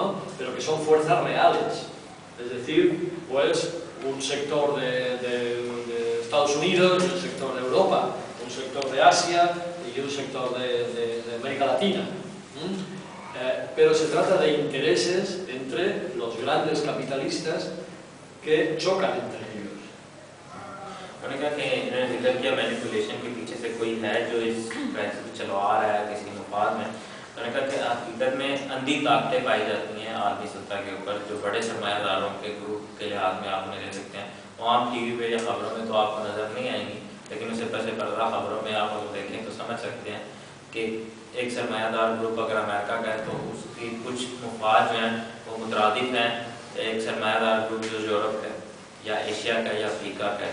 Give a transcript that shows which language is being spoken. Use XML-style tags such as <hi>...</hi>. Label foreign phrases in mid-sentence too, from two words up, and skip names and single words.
<es>Pero que son fuerzas reales. Es decir, pues un sector de Estados Unidos, un sector de Europa, un sector de Asia y un sector de América Latina. Pero se trata de intereses entre los grandes capitalistas que chocan entre ellos.</es> <ur>انہوں نے کہا کہ انہوں نے ذکر کیا مینیپولیشن کے پیچھے سے کوئی ہے جو اس کرائسس کو چلوا رہا ہے کسی مفاد میں. انہوں نے کہا کہ حقیقت میں اندھی طاقتیں پائی جاتی ہیں عالمی سطح کے اوپر جو بڑے سرمایہ داروں کے گروپ کے لحاظ میں آپ انہیں لے سکتے ہیں. وہ عام ٹی وی پہ یا خبروں میں تو آپ کو نظر نہیں آئیں گی، لیکن اسے پس پردہ خبروں میں آپ اگر دیکھیں تو سمجھ سکتے ہیں کہ ایک سرمایہ دار گروپ اگر امریکہ کا ہے تو اس کی کچھ مفاد جو ہیں وہ مترادف ہیں ایک سرمایہ دار گروپ جو یورپ کا یا ایشیا کا یا افریقہ کا ہے.</ur>